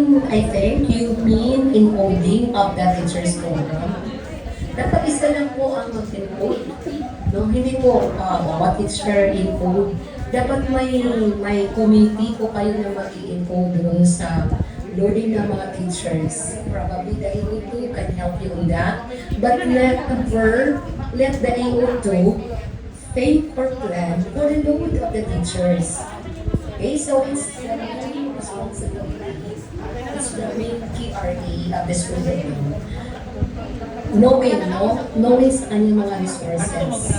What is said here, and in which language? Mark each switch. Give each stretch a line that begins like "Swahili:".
English: I think you mean in coding of the teacher's program.
Filipino: Dapat isa lang po ang mag-encode. No? Hindi po bawat teacher encode. Dapat may committee po kayo na mag-encode doon sa loading ng mga teachers.
English: Probably the AO2 can help you on that. But let the AO2 think or plan for the load of the teachers. Okay, so it's the main responsibility. It's the main KRA of the school building.
Filipino: Knowing sa kanyang mga resources.